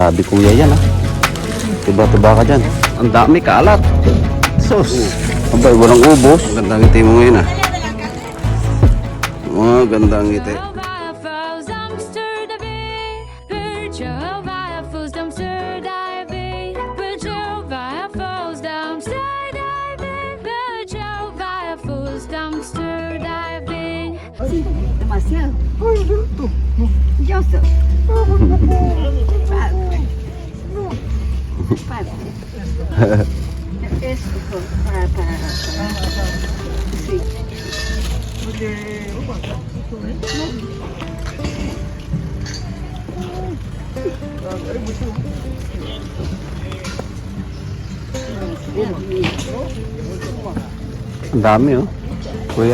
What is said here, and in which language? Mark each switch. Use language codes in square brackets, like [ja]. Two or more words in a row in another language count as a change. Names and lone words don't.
[tl] Sabi kuya yan ah. Tiba-tiba ka dyan. Ang dami kalat. Sus. Abay, walang ubos. Ang gandang ngiti mo ngayon ah. Mga gandang ngiti. [es] Demasiado. Joseph. Para. Es para. Sí. [tl] Ang dami oh. Kuya.